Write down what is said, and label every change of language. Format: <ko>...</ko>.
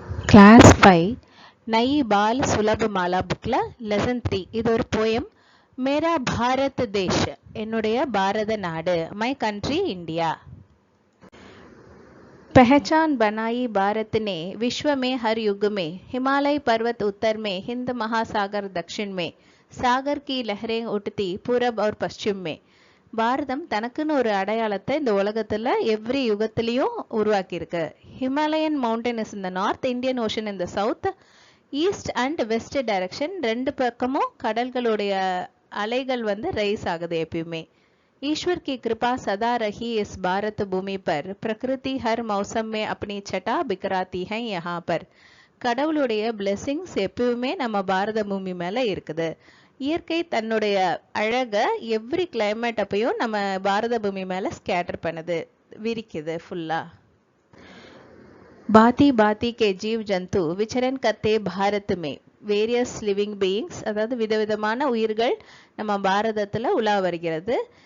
<ta>Class 5 Nayi பால் சுலப மாலா புக்கில் lesson 3 இது ஒரு போயம்.</ta> <hi>மேரா பாரத் தேஷ்,</hi> <ta>என்னுடைய பாரத நாடு,</ta> <en>My country India.</en> <hi>पहचान बनाई भारत ने विश्व में हर युग में, हिमालय पर्वत उत्तर में, हिंद महासागर दक्षिण में, सागर की लहरें उठती पूरब और पश्चिम में.</hi> <ta>பாரதம் தனக்குன்னு ஒரு அடையாளத்தை இந்த உலகத்துல every யுகத்திலையும் உருவாக்கியிருக்கு.</ta> <en>Himalayan mountain is in the north, Indian Ocean in the south, east and west direction</en> <ta>ரெண்டு பக்கமும் கடல்களுடைய அலைகள் ரைஸ் ஆகுது எப்பயுமே.</ta> <hi>ईश्वर की कृपा सदा रही इस भारत भूमि पर, प्रकृति हर मौसम में अपनी छटा बिखराती है यहाँ पर.</hi> <ta>கடவுளுடைய பிளெஸிங்ஸ் எப்பவுமே நம்ம பாரத பூமி மேல இருக்குது. இயற்கை தன்னுடைய அழக எவ்ரி கிளைமேட் அப்பயும் நம்ம பாரத பூமி மேல ஸ்கேட்டர் பண்ணுது, விரிக்குது ஃபுல்லா.</ta> <hi>பாத்தி பாத்தி கே ஜீவ் ஜந்து விச்சரன் கத்தே பாரத் மே,</hi> <en>various living beings,</en> <ta>அதாவது விதவிதமான உயிர்கள் நம்ம பாரதத்துல உலா வருகிறது.</ta>